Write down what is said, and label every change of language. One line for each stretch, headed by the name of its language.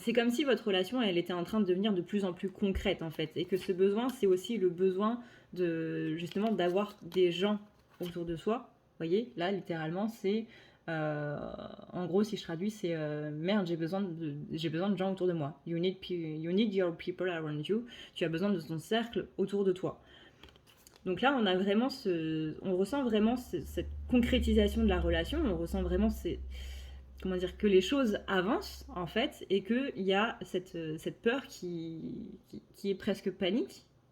French: C'est comme si votre relation, elle était en train de devenir de plus en plus concrète, en fait. Et que ce besoin, c'est aussi le besoin de, justement, d'avoir des gens autour de soi. Vous voyez, là, littéralement, c'est... en gros, si je traduis, c'est merde, j'ai besoin de gens autour de moi.
English: You need your people around you.
French: Tu as besoin de ton cercle autour de toi. Donc là, on ressent vraiment cette concrétisation de la relation. On ressent vraiment que les choses avancent en fait, et qu'il y a cette peur qui est presque panique.